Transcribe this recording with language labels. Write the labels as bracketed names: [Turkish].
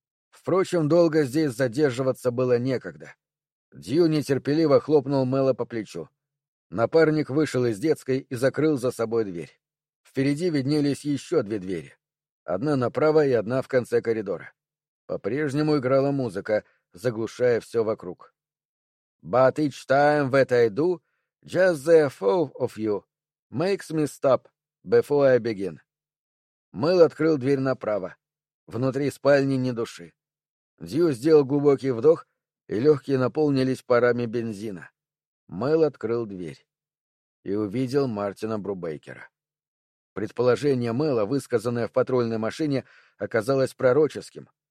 [Russian] Впрочем, долго здесь задерживаться было некогда. Дью нетерпеливо хлопнул Мэла по плечу. Напарник вышел из детской и закрыл за собой дверь. Впереди виднелись еще 2 двери. Одна направо и одна в конце коридора. По-прежнему играла музыка, заглушая все вокруг. [English] «But each time that I do, just the thought of you makes me stop before I begin». [Russian] Мэл открыл дверь направо. Внутри спальни ни души. Дью сделал глубокий вдох, и легкие наполнились парами бензина. Мэл открыл дверь и увидел Мартина Брубейкера. Предположение Мэла, высказанное в патрульной машине, оказалось пророческим.